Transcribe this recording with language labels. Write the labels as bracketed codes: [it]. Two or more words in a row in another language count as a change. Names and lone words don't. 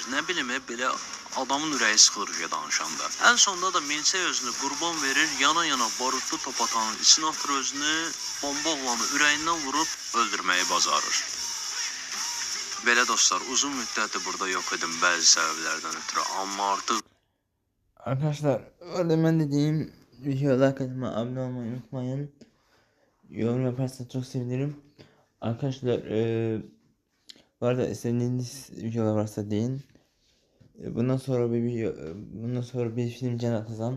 [az] Nə bilim, belə adamın ürəyi sıxılır danışanda. Ən sonunda da Milçək özünü qurban verir, yana-yana barutlu top atanın içinə atır özünü, bomba oğlanı ürəyindən vurub öldürməyi bacarır. Belə dostlar, uzun müddətdir burada yox idim bəzi səbəblərdən ötürü, amma artıq [tr] Arkadaşlar orada ben dediğim videolar kanalıma abone olmayı unutmayın. Yorum yaparsanız çok sevinirim. Arkadaşlar bu arada istediğiniz videolar varsa deyin. Bundan sonra bir film atacağım.